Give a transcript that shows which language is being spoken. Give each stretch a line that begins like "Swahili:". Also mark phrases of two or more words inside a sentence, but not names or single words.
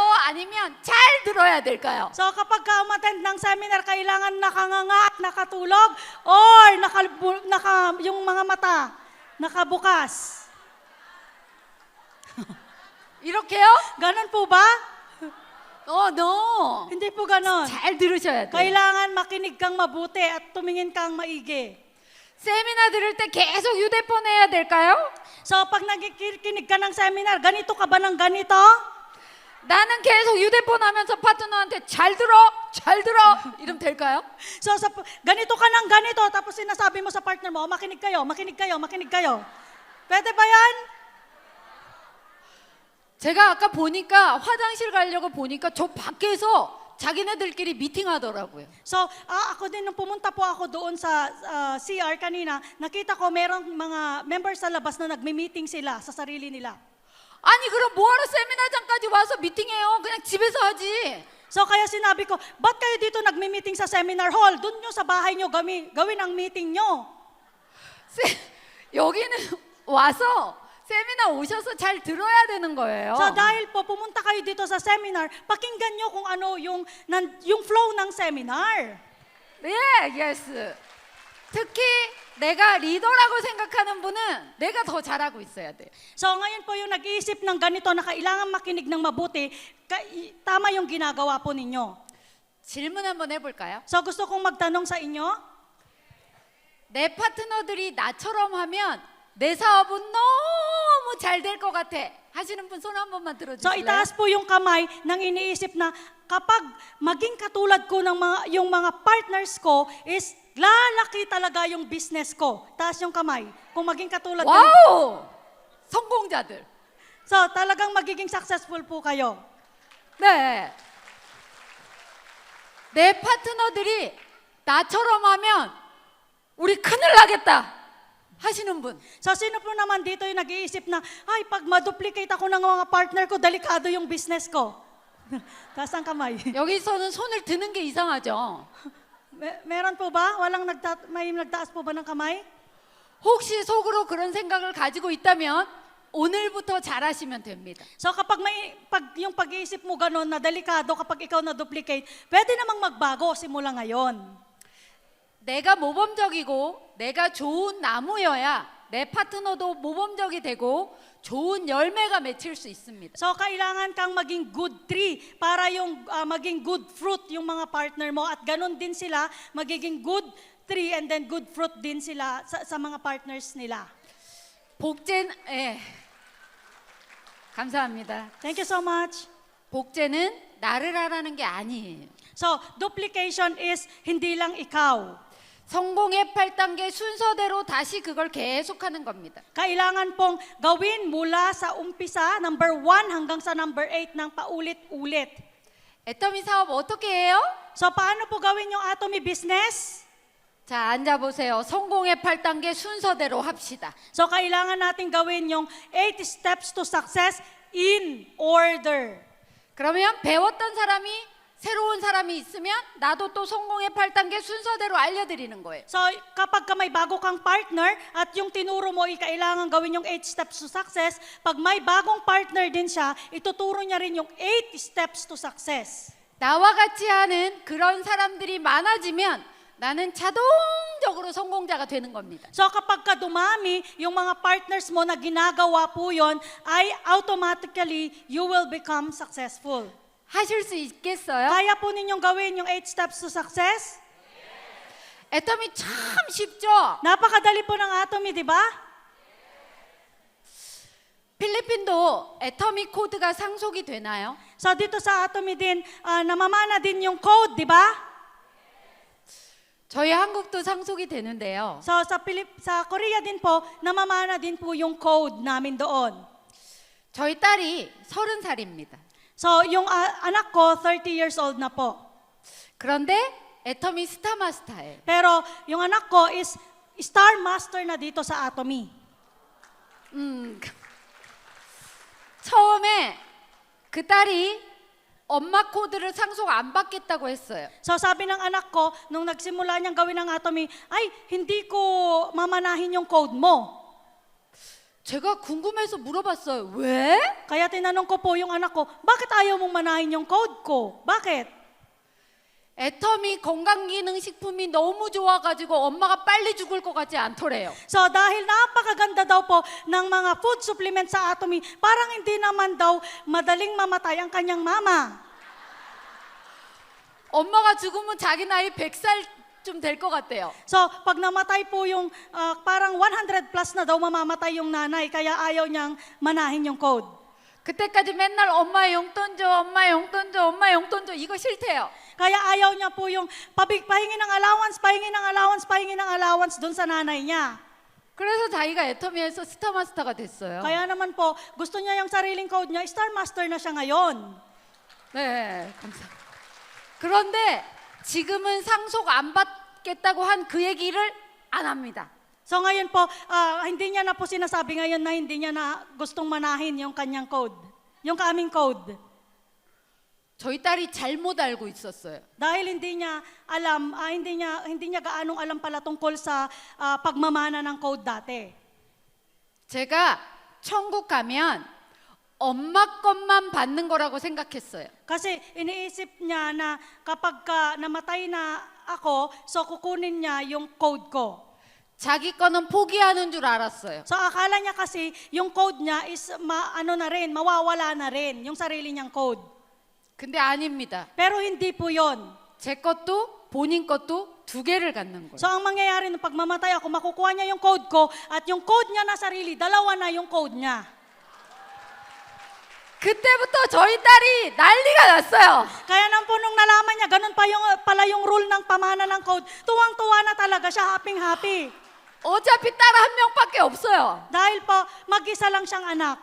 Korean: 아니면 잘 들어야 될까요?
Filipino: So, kapag ka umattend ng seminar, kailangan nakanganga at nakatulog or yung mga mata nakabukas.
Korean: 이렇게요?
Filipino: Ganon po ba?
English: No.
Filipino: Hindi po ganon.
Korean: 잘 들으셔야 돼요.
Filipino: Kailangan makinig kang mabuti at tumingin kang maigi.
Korean: 세미나 들을 때 계속 휴대폰 해야 될까요?
Filipino: So, pag nakikinig ka ng seminar, ganito ka ba ng ganito?
Korean: 나는 계속 휴대폰 하면서 파트너한테 잘 들어, 잘 들어 이러면 될까요?
Filipino: So, ganito ka ng ganito, tapos sinasabi mo sa partner mo, makinig kayo, makinig kayo, makinig kayo. Pwede ba yan?
Korean: 제가 아까 보니까 화장실 가려고 보니까 저 밖에서 자기네들끼리 미팅하더라고요.
Filipino: So, ako din, nung pumunta po ako doon sa CR kanina, nakita ko merong mga members sa labas na nagmi-meeting sila sa sarili nila.
Korean: 아니 그럼 뭐하러 세미나장까지 와서 미팅해요? 그냥 집에서 하지.
Filipino: So, kaya sinabi ko, ba't kayo dito nagmi-meeting sa seminar hall? Doon nyo sa bahay nyo gawin ang meeting nyo.
Korean: 여기는 와서 세미나 오셔서 잘 들어야 되는 거예요.
Filipino: So, dahil po pumunta kayo dito sa seminar, pakinggan nyo kung ano yung flow ng seminar.
Korean: 네, yes. 특히 내가 리더라고 생각하는 분은 내가 더 잘하고 있어야 돼.
Filipino: So ngayon po yung nag-iisip ng ganito na kailangan makinig ng mabuti, tama yung ginagawa po ninyo.
Korean: 질문 한번 해볼까요?
Filipino: So gusto kong magtanong sa inyo,
Korean: 내 파트너들이 나처럼 하면 내 사업은 너무 잘 될 것 같아 하시는 분 손 한 번만 so 들어주실래요?
Filipino: itaas po yung kamay nang iniisip na kapag maging katulad ko ng yung mga partners ko is lalaki talaga yung business ko. Taas yung kamay. Kung maging katulad ko.
Korean: 와우! 성공자들.
Filipino: So talagang magiging successful po kayo.
Korean: 네. 내 파트너들이 나처럼 하면 우리 큰일 나겠다 하시는 분.
Filipino: So sino po naman dito yung nag-iisip na, ay pag ma-duplicate ako ng mga partner ko, delikado yung business ko. Taas ang kamay.
Korean: 여기서는 손을 드는 게 이상하죠.
Filipino: Meron po ba? May nagtaas po ba ng kamay?
Korean: 혹시 속으로 그런 생각을 가지고 있다면 오늘부터 잘하시면 됩니다.
Filipino: So kapag yung pag-iisip mo gano'n na delikado kapag ikaw na-duplicate, pwede namang magbago simula ngayon.
Korean: 내가 모범적이고 내가 좋은 나무여야 내 파트너도 모범적이 되고 좋은 열매가 맺힐 수 있습니다.
Filipino: So kailangan kang maging
English: good tree
Filipino: para yung maging
English: good fruit
Filipino: yung mga partner mo at ganun din sila magiging
English: good tree and then good fruit
Filipino: din sila sa mga partners nila.
Korean: 감사합니다.
English: Thank you so much.
Korean: 복제는 나를 하라는 게 아니에요.
English: So duplication is
Filipino: hindi lang ikaw.
Korean: 성공의 8단계 순서대로 다시 그걸 계속하는 겁니다.
Filipino: Kailangan pong gawin mula sa umpisa, number 1 hanggang sa number 8 ng paulit-ulit.
Korean: 애터미 사업 어떻게 해요?
Filipino: So paano po gawin yung Atomy business?
Korean: 자, 앉아보세요. 성공의 8단계 순서대로 합시다.
Filipino: So kailangan natin gawin yung
English: 8 steps to success in order.
Korean: 그러면 배웠던 사람이 새로운 사람이 있으면 나도 또 성공의 8단계 순서대로 알려드리는 거예요.
Filipino: So, kapag ka may bago kang partner at yung tinuro mo ay kailangan gawin yung
English: 8 steps to success,
Filipino: pag may bagong partner din siya, ituturo niya rin yung
English: 8 steps to success.
Korean: 나와 같이 하는 그런 사람들이 많아지면 나는 자동적으로 성공자가 되는 겁니다.
Filipino: So kapag ka dumami, yung mga partners mo na ginagawa po yon, ay
English: automatically you will become successful.
Korean: 하실 수 있겠어요?
Filipino: Kaya po ninyong gawin yung
English: 8 steps to success?
Korean: 애터미 참 쉽죠?
Filipino: Napakadali po ng Atomy, di ba?
Korean: 필리핀도 애터미 코드가 상속이 되나요?
Filipino: So dito sa Atomy din, namamana din yung code, di ba?
Korean: 저희 한국도 상속이 되는데요.
Filipino: So sa Korea din po, namamana din po yung code namin doon.
Korean: 저희 딸이 30살입니다.
Filipino: So yung anak ko,
English: 30 years old
Filipino: na po.
Korean: 그런데 애터미 스타마스터예요.
Filipino: Pero yung anak ko is Star Master na dito sa Atomy.
Korean: 처음에 그 딸이 엄마 코드를 상속 안 받겠다고 했어요.
Filipino: So sabi ng anak ko, nung nagsimula niyang gawin ang Atomy, ay hindi ko mamanahin yung code mo.
Korean: 제가 궁금해서 물어봤어요. 왜?
Filipino: Kaya tinanong ko po yung anak ko, bakit ayaw mong manahin yung code ko? Bakit?
Korean: 애터미 건강기능식품이 너무 좋아가지고 엄마가 빨리 죽을 것 같지 않더래요.
Filipino: So dahil napakaganda daw po ng mga
English: food supplement
Filipino: sa Atomy, parang hindi naman daw madaling mamatay ang kanyang mama.
Korean: 엄마가 죽으면 자기 나이 100살쯤 될 것 같대요.
Filipino: So pag namatay po yung parang 100 plus na daw mamamatay yung nanay, kaya ayaw niyang manahin yung code.
Korean: 그때까지 맨날 엄마 용돈 줘, 엄마 용돈 줘, 엄마 용돈 줘 이거 싫대요.
Filipino: Kaya ayaw niya po yung pahingi ng allowance, pahingi ng allowance, pahingi ng allowance doon sa nanay niya.
Korean: 그래서 자기가 애터미에서 스타마스터가 됐어요.
Filipino: Kaya naman po, gusto niya yung sariling code niya, Star Master na siya ngayon.
Korean: 네, 감사합니다. 그런데 지금은 상속 안 받겠다고 한 그 얘기를 안 합니다.
Filipino: So ngayon po, hindi niya na po sinasabi ngayon na hindi niya na gustong manahin yung kanyang code, yung kaming code.
Korean: 저희 딸이 잘못 알고 있었어요.
Filipino: Dahil hindi niya alam, hindi niya gaanong alam pala tungkol sa pagmamana ng code dati.
Korean: 제가 천국 가면 엄마 것만 받는 거라고 생각했어요.
Filipino: Kasi iniisip niya na kapag namatay na ako, so kukunin niya yung code ko.
Korean: 자기 거는 포기하는 줄 알았어요.
Filipino: So akala niya kasi yung code niya is mawawala na rin, yung sarili niyang code.
Korean: 근데 아닙니다.
Filipino: Pero hindi po yon.
Korean: 제 것도 본인 것도 두 개를 갖는 거예요.
Filipino: So ang mangyayari nung pagmamatay ako, makukuha niya yung code ko at yung code niya na sarili, dalawa na yung code niya.
Korean: 그때부터 저희 딸이 난리가 났어요.
Filipino: Kaya nang po nung nalaman niya, ganun pala yung rule ng pamana ng code, tuwang-tuwa na talaga siya, happy-happy.
Korean: 어차피 딸 한 명밖에 없어요.
Filipino: Dahil po, mag-isa lang siyang anak.